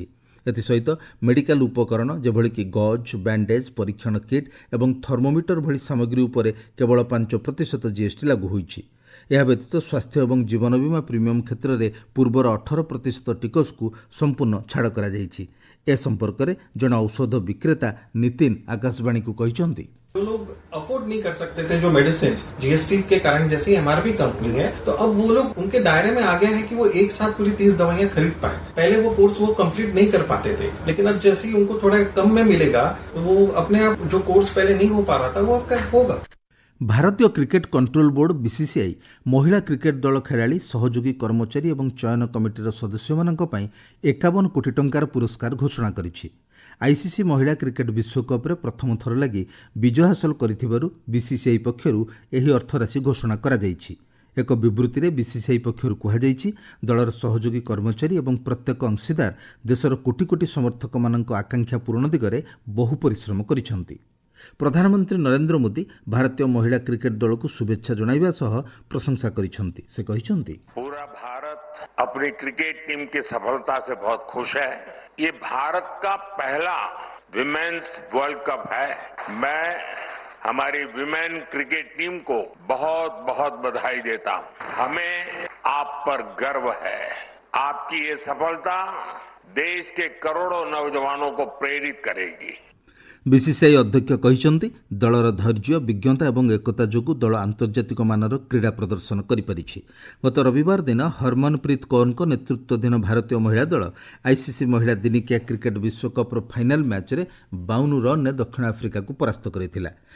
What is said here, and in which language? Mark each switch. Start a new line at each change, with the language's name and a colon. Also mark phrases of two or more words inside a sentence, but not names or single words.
Odia: ଏଥିସହିତ ମେଡିକାଲ ଉପକରଣ ଯେଭଳିକି ଗଜ୍, ବ୍ୟାଣ୍ଡେଜ୍, ପରୀକ୍ଷଣ କିଟ୍ ଏବଂ ଥର୍ମୋମିଟର ଭଳି ସାମଗ୍ରୀ ଉପରେ କେବଳ 5% ଜିଏସ୍ଟି ଲାଗୁ ହୋଇଛି। ଏହା ବ୍ୟତୀତ ସ୍ୱାସ୍ଥ୍ୟ ଏବଂ ଜୀବନ ବୀମା ପ୍ରିମିୟମ୍ କ୍ଷେତ୍ରରେ ପୂର୍ବର 18% ଟିକସକୁ ସମ୍ପୂର୍ଣ୍ଣ ଛାଡ଼ କରାଯାଇଛି। ଏ ସମ୍ପର୍କରେ ଜଣେ ଔଷଧ ବିକ୍ରେତା ନିତିନ ଆକାଶବାଣୀକୁ କହିଛନ୍ତି,
Hindi: जो लोग अफोर्ड नहीं कर सकते थे जो मेडिसिन जीएसटी के कारण, जैसी एमआरपी कंपनी है, तो अब वो लोग उनके दायरे में आ गया है कि वो एक साथ पूरी 30 दवाइयां खरीद पाए। पहले वो कोर्स वो कंप्लीट नहीं कर पाते थे, लेकिन अब जैसे ही उनको थोड़ा कम में मिलेगा तो वो अपने आप जो कोर्स पहले नहीं हो पा रहा था वो अब होगा।
Odia: ଭାରତୀୟ କ୍ରିକେଟ କଣ୍ଟ୍ରୋଲ ବୋର୍ଡ ବିସିସିଆଇ ମହିଳା କ୍ରିକେଟ ଦଳ ଖେଳାଳି, ସହଯୋଗୀ କର୍ମଚାରୀ ଏବଂ ଚୟନ କମିଟିର ସଦସ୍ୟମାନଙ୍କ ପାଇଁ 51 କୋଟି ଟଙ୍କାର ପୁରସ୍କାର ଘୋଷଣା କରିଛି। ଆଇସିସି ମହିଳା କ୍ରିକେଟ ବିଶ୍ୱକପ୍ରେ ପ୍ରଥମ ଥର ଲାଗି ବିଜୟ ହାସଲ କରିଥିବାରୁ ବିସିସିଆଇ ପକ୍ଷରୁ ଏହି ଅର୍ଥରାଶି ଘୋଷଣା କରାଯାଇଛି। ଏକ ବିବୃତ୍ତିରେ ବିସିସିଆଇ ପକ୍ଷରୁ କୁହାଯାଇଛି, ଦଳର ସହଯୋଗୀ କର୍ମଚାରୀ ଏବଂ ପ୍ରତ୍ୟେକ ଅଂଶୀଦାର ଦେଶର କୋଟି କୋଟି ସମର୍ଥକମାନଙ୍କ ଆକାଂକ୍ଷା ପୂରଣ ଦିଗରେ ବହୁ ପରିଶ୍ରମ କରିଛନ୍ତି। ପ୍ରଧାନମନ୍ତ୍ରୀ ନରେନ୍ଦ୍ର ମୋଦି ଭାରତୀୟ ମହିଳା କ୍ରିକେଟ ଦଳକୁ ଶୁଭେଚ୍ଛା ଜଣାଇବା ସହ ପ୍ରଶଂସା କରିଛନ୍ତି। ସେ କହିଛନ୍ତି,
Hindi: पूरा भारत अपनी क्रिकेट टीम की सफलता से बहुत खुश है। ये भारत का पहला विमेन्स वर्ल्ड कप है। मैं हमारी विमेन क्रिकेट टीम को बहुत बहुत बधाई देता हूं। हमें आप पर गर्व है। आपकी ये सफलता देश के करोड़ों नौजवानों को प्रेरित करेगी।
Odia: ବିସିସିଆଇ ଅଧ୍ୟକ୍ଷ କହିଛନ୍ତି, ଦଳର ଧୈର୍ଯ୍ୟ, ବିଜ୍ଞତା ଏବଂ ଏକତା ଯୋଗୁଁ ଦଳ ଆନ୍ତର୍ଜାତିକ ମାନର କ୍ରୀଡ଼ା ପ୍ରଦର୍ଶନ କରିପାରିଛି। ଗତ ରବିବାର ଦିନ ହରମନପ୍ରୀତ କୌରଙ୍କ ନେତୃତ୍ୱାଧୀନ ଭାରତୀୟ ମହିଳା ଦଳ ଆଇସିସି ମହିଳା ଦିନିକିଆ କ୍ରିକେଟ ବିଶ୍ୱକପ୍ର ଫାଇନାଲ ମ୍ୟାଚ୍ରେ 52 ରନ୍ରେ ଦକ୍ଷିଣ ଆଫ୍ରିକାକୁ ପରାସ୍ତ କରିଥିଲା।